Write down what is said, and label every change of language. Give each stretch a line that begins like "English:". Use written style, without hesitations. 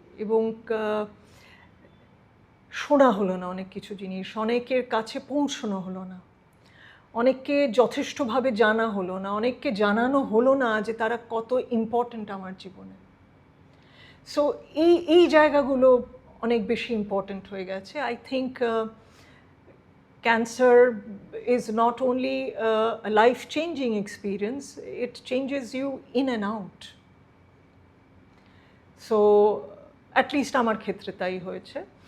Bangla: এবং শোনা হলো না অনেক কিছু জিনিস, অনেকের কাছে পৌঁছানো হলো না, অনেককে যথেষ্টভাবে জানা হলো না, অনেককে জানানো হলো না যে তারা কত ইম্পর্ট্যান্ট আমার জীবনে। সো এই জায়গাগুলো অনেক বেশি ইম্পর্ট্যান্ট হয়ে গেছে।
English: I think cancer is not only a life-changing experience, it changes you in and out. So at least
Bangla: আমার ক্ষেত্রে তাই হয়েছে।